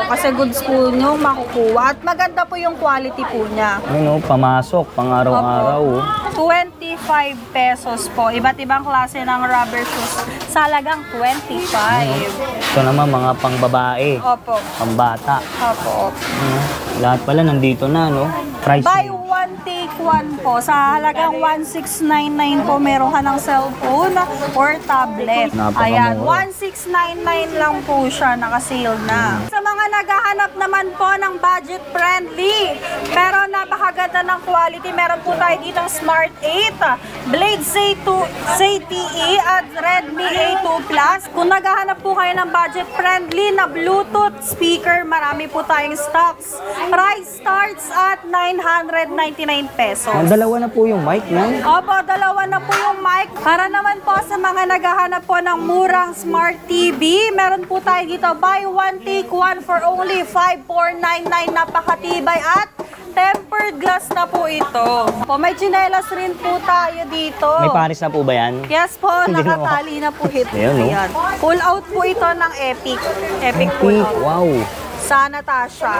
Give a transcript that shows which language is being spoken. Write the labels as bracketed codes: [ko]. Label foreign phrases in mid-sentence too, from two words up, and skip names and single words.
[tl] Kasi goods po nyo makukuha. At maganda po yung quality po niya. Ano, pamasok, pang araw-araw. 25 pesos po. Iba't ibang klase ng rubber shoes. Sa halagang 25. Ito naman mga pang-babae. Opo. Pang-bata. Opo. Lahat pala nandito na, no? Price. [en] Buy one, take one po. [tl] Sa halagang 1699 po, meron ka ng [en] cellphone or tablet. [tl] Ayan, 1699 lang po siya, naka-sale na. Sa mga naghahanap naman po ng [en] budget friendly, [tl] pero napakaganda ng quality, meron po tayo dito Smart 8, Blade ZTE at Redmi A2 Plus. Kung naghahanap po kayo ng [en] budget friendly [tl] na [en] Bluetooth speaker, [tl] marami po tayong stocks. [en] Price starts at 999 pesos. [tl] Dalawa na po yung mic, no? Opo, dalawa na po yung mic. Para naman po sa mga naghahanap po ng murang [en] smart TV, [tl] meron po tayo dito, [en] buy one, take one for only 5,499. [tl] Napakatibay at [en] tempered glass [tl] na po ito. May chinelas rin po tayo dito. May pares na po ba yan? Yes po, nakatali na po ito. Ayan. [en] Pull out [tl] po ito ng Epic. Epic [en] pull out. [tl] Wow. Sa Natasha.